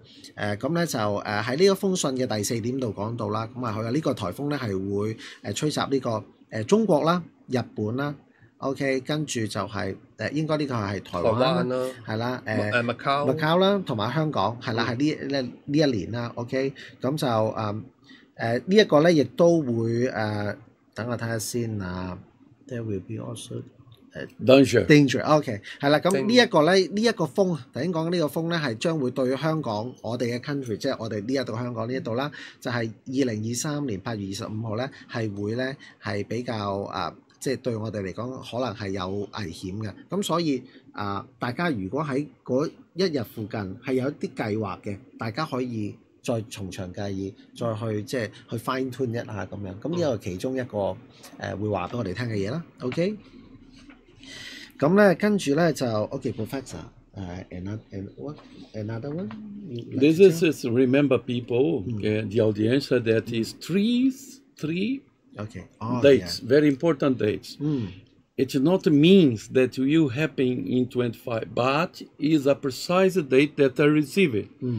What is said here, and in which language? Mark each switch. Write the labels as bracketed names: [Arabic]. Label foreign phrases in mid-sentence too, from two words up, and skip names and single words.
[Cantonese] 咁咧就喺呢一封信嘅第4點度講到啦。咁佢話呢個颱風咧係會吹襲呢個中國啦、日本啦、 OK， 跟住就係應該呢個係台灣啦，係啦，Macau 啦，同埋香港係啦，係呢一年啦。OK， 咁就呢一個咧，亦都會等我睇下先啊。 [English] There will be also danger。 [Cantonese] OK， 係啦，咁呢一個咧，呢一個風頭先講呢個風咧，係將會對香港我哋嘅 country， 即係我哋呢一度香港呢一度啦，就係2023年8月25號咧，係會咧係比較即係對我哋嚟講，可能係有危險嘅。咁所以大家如果喺嗰一日附近係有一啲計劃嘅，大家可以再從長計議，再去即係去 [English] fine tune [Cantonese] 一下咁樣。咁呢個其中一個會話俾我哋聽嘅嘢啦。OK， 咁咧跟住咧就 OK， [English] Professor，another one。 This is remember people, the audience that is three. Okay. Dates, very important dates. It not means that will happen in 25, but is a precise date that I receive it.